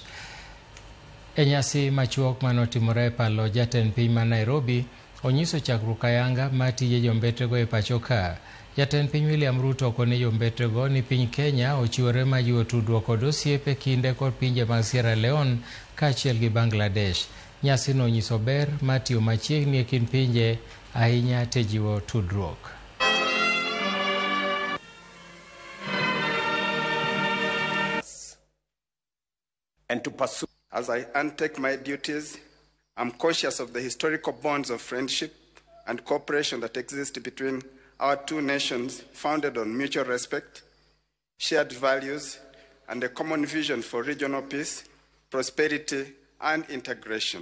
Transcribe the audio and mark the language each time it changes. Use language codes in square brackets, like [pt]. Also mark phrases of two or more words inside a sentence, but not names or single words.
[luo] E nyasi machuok manotimore e palo jatend piny ma Nairobi onyiso chakruok ayanga matije jombetrego e pacho ka. Jatend piny William Ruto okone jombetrego ni piny Kenya ochiwore majiwo tudruok kod osiepe kinde kod pinje mag Sierra Leone kaachiel gi Bangladesh. Nyasi no onyiso ber matiyo machiegni e kind pinje ahinya te jiwo tudruok. [en] And to pursue. As I undertake my duties, I'm conscious of the historical bonds of friendship and cooperation that exist between our two nations, founded on mutual respect, shared values, and a common vision for regional peace, prosperity, and integration.